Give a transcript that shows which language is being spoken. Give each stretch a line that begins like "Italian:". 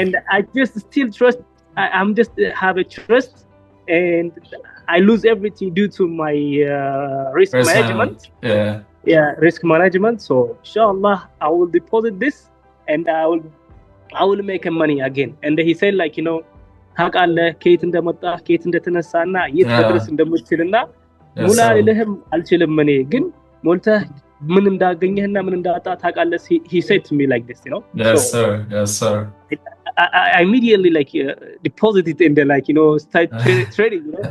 English: And I just still trust. I'm just have a trust, and I lose everything due to my risk management. Yeah, risk management. So inshallah, I will deposit this, and I will make money again. And he said, like,
Amharic: ታውቃለህ ከየት እንደመጣ ከየት እንደተነሳና የት መድረስ እንደምትችልና ሙላ ልልህም አልችልም እኔ ግን ሞልተህ ምን እንዳገኘህና ምን እንዳጣ ታውቃለህ.
English: He said to me like this, Yes, sir. I immediately deposited in the start trading.